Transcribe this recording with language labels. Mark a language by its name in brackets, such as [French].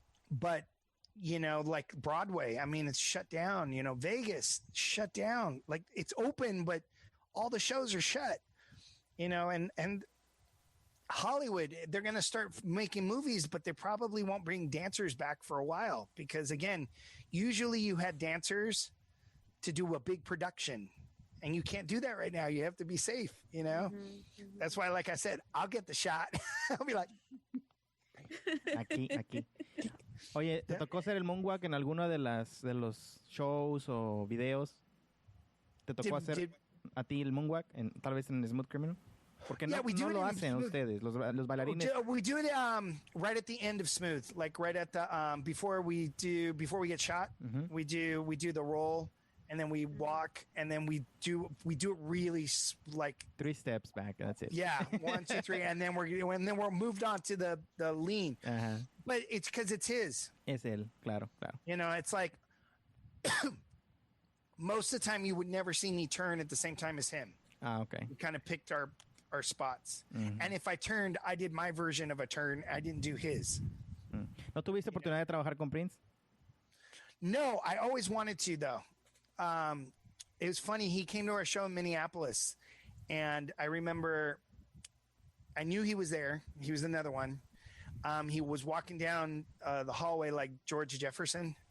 [English] But you know, like Broadway, I mean, it's shut down, you know, Vegas shut down, like it's open, but all the shows are shut, you know, and Hollywood, they're going to start making movies, but they probably won't bring dancers back for a while because again, usually you had dancers to do a big production and you can't do that right now. You have to be safe, you know, That's why, like I said, I'll get the shot. I'll be like, [Spanish] aquí. Oye, ¿te tocó hacer el moonwalk en alguno de los shows o videos? ¿Te tocó hacer a ti el moonwalk, tal vez en Smooth Criminal? Porque no lo hacen ustedes, los bailarines. [English] We do it right at the end of Smooth, like right at the before we get shot. Mm-hmm. We do the roll, and then we walk, and then we do it really like 3 steps back. That's it. Yeah, 1, 2, 3, and then we're moved on to the lean. Uh-huh. But it's because it's his. [Spanish] Es él, claro. [English] You know, it's like most of the time you would never see me turn at the same time as him. Ah, okay. We kind of picked our spots, and if I turned, I did my version of a turn. I didn't do his. [Spanish] ¿No tuviste oportunidad de trabajar con Prince? [English] No, I always wanted to though. It was funny. He came to our show in Minneapolis, and I remember I knew he was there. He was another one. He was walking down the hallway like George Jefferson.